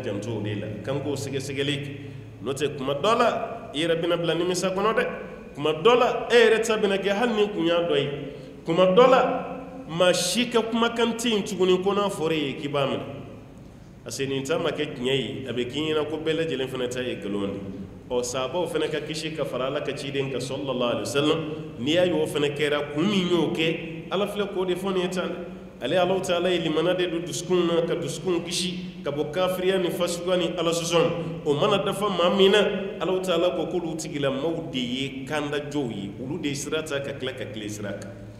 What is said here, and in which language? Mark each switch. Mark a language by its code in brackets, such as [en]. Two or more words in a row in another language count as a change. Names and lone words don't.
[bm] janto o de la k'an k'o sɛgɛsɛgɛli kɛ n'o tɛ kuma dɔ la i yɛrɛ bɛna bila nimisa kɔnɔ dɛ kuma dɔ la e yɛrɛ ta bɛna kɛ hali ni kun y'a dɔ ye kuma dɔ la maa si ka kumakan tɛ yen tuguni ko n'a fɔra ye k'i b'a minɛ parce que nin ta ma kɛ tiɲɛ ye a bɛ k'i ɲɛna ko bɛɛ lajɛlen fana ta ye nkalon de sahabaw fana ka kisi ka fara Ala ka ciden kan [ar] صلى الله عليه وسلم [bm] n'i y'a ye o fana kɛra kun min y'o kɛ Ala filɛ k'o de fɔ nin ye tan dɛ ale [ar] الله تعالى [bm] ye limana de don dusukun na ka dusukun kisi ka bɔ kafiriya ni fasuguya ni ala sɔsɔ o mana dafa maa min na [ar] الله تعالى [bm] ko k'olu tigilamaw de ye kandajɔw ye olu de ye sira ta ka tila ka tile sira kan